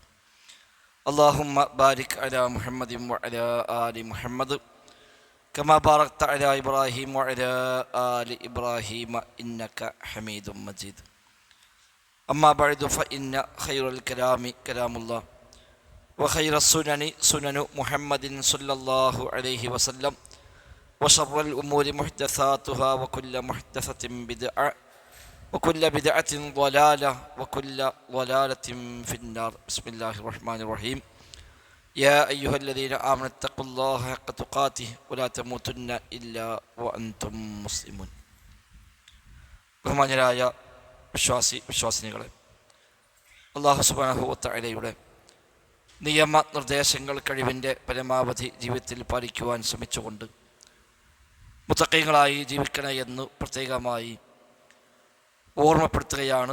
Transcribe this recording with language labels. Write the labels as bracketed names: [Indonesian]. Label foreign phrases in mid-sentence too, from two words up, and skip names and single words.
[Arabic] اللهم بارك على محمد وعلى آل محمد كما باركت على إبراهيم وعلى آل إبراهيم إنك حميد مجيد. أما بعد فإن خير الكلام كلام الله وخير السنن سنن محمد صلى الله عليه وسلم وشر الأمور محدثاتها وكل محدثة بدعة وكل بدعة ضلالة وكل ضلالة في النار. بسم الله الرحمن الرحيم. يا أيها الذين آمنوا اتقوا الله حق تقاته ولا تموتن إلا وأنتم مسلمون. [Malayalam] ബഹുമാന്യരായ വിശ്വാസിനികളെ, [Arabic] الله سبحانه [Malayalam] വ തആലയുടെ നിയമനിർദ്ദേശങ്ങൾ കഴിവിൻ്റെ പരമാവധി ജീവിതത്തിൽ പാലിക്കുവാൻ ശ്രമിച്ചുകൊണ്ട് മുത്തഖീങ്ങളായി ജീവിക്കണേ എന്ന് പ്രത്യേകമായി ഓർമ്മപ്പെടുത്തുകയാണ്.